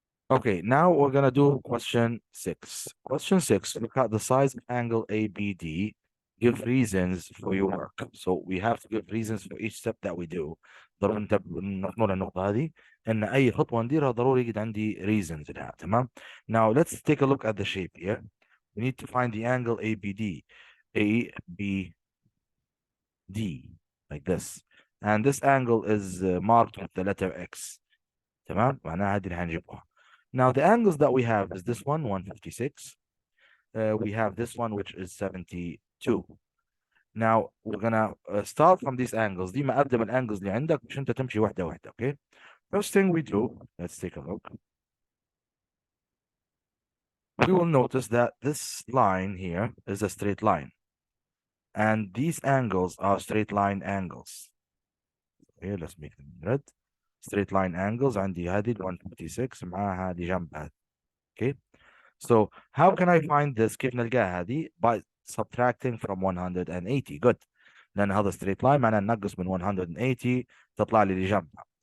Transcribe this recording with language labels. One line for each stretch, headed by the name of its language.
English: Okay, now we're gonna do question 6. Question 6, look at the size of angle ABD. Give reasons for your work. So we have to give reasons for each step that we do.
Arabic: ضروري نحمل النقطة هذه إن أي خطوة نديرها ضروري يجد عندي reasons لها. تمام.
English: Now let's take a look at the shape here. We need to find the angle ABD. ABD like this. And this angle is marked with the letter X.
Arabic: تمام. معناها هذه اللي هنجيبها.
English: Now the angles that we have is this one 156. We have this one which is 72. Now we're gonna start from these angles.
Arabic: دي مقدم الangles اللي عندك مش انت تمشي واحدة واحدة.
English: Okay. First thing we do, let's take a look. We will notice that this line here is a straight line. And these angles are straight line angles. Okay, let's make them red. Straight line angles
Arabic: عندي هذه 156 معاها هذه جنبها.
English: Okay. So how can I find this?
Arabic: كيف نلقاها هذه?
English: By subtracting from 180. Good.
Arabic: لأن هذا straight line معناه ننقص من 180 تطلع لي اللي جنبها.